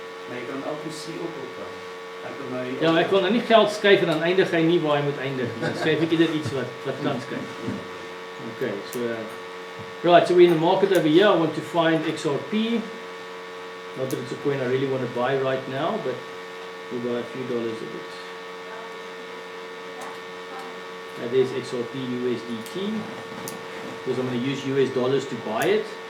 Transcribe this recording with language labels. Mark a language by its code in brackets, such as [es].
[af] Maar jy kan LTC ook opbou. Ja, ek wil nou nie geld skuif en dan eindig hy nie waar hy moet eindig nie. Dan skryf ek eerder iets wat kan skuif. [en] Okay, so right, so we're in the market over here. I want to find XRP. Not that it's a coin I really want to buy right now, but we'll buy a few dollars of it. There's XRP USDT, because I'm going to use US dollars to buy it.